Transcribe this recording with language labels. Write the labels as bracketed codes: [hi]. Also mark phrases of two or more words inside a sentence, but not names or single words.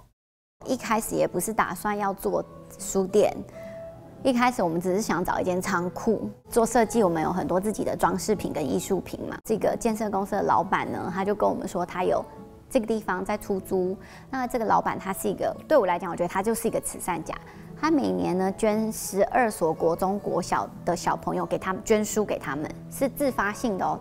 [zh] 一開始也不是打算要做書店，一開始我們只是想找一間倉庫做設計。我們有很多自己的裝飾品跟藝術品嘛。這個建設公司的老闆呢，他就跟我們說，他有這個地方在出租。那這個老闆他是一個，對我來講，我覺得他就是一個慈善家。他每年呢捐12所國中國小的小朋友給他們捐書給他們，是自發性的哦。